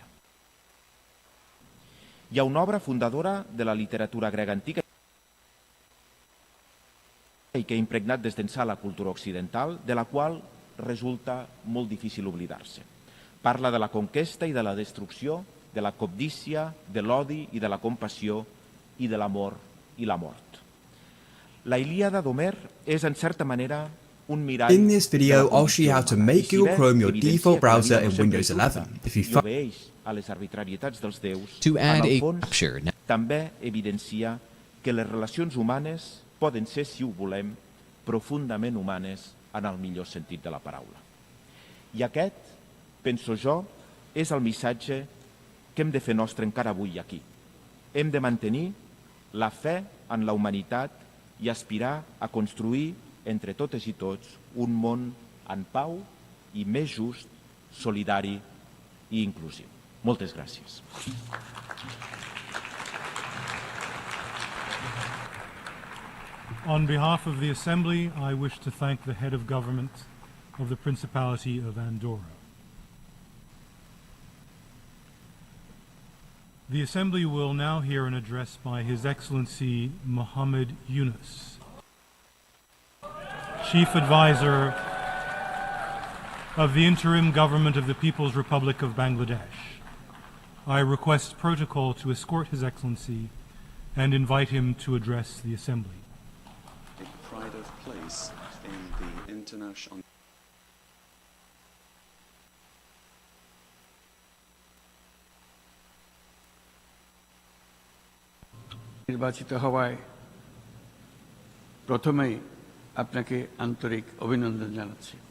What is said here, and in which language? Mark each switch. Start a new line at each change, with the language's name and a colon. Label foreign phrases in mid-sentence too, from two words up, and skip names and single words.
Catalan: Hi ha una obra fundadora de la literatura grega antiga i que ha impregnat des d'ençà la cultura occidental, de la qual resulta molt difícil oblidar-se. Parla de la conquesta i de la destrucció, de la cobdícia, de l'odi i de la compassió i de l'amor i la mort. La Ilíada d'Homer és, en certa manera, un mirall.
English: In this video, I'll show you how to make Google Chrome your default browser in Windows 11. If you
Catalan: obeeix a les arbitrarietats dels déus,
English: to add
Catalan: en el a fons,
English: capture.
Catalan: també evidencia que les relacions humanes poden ser, si ho volem, profundament humanes en el millor sentit de la paraula. I aquest, penso jo, és el missatge que hem de fer nostre encara avui aquí. Hem de mantenir la fe en la humanitat i aspirar a construir entre totes i tots un món en pau i més just, solidari i inclusiu. Moltes gràcies.
English: On behalf of the Assembly, I wish to thank the head of government of the Principality of Andorra. The Assembly will now hear an address by His Excellency Muhammad Yunus, Chief Advisor of the Interim Government of the People's Republic of Bangladesh. I request protocol to escort His Excellency and invite him to address the Assembly. A pride of place in the international.
Bangla: নির্বাচিত হওয়ায় প্রথমেই আপনাকে আন্তরিক অভিনন্দন জানাচ্ছি।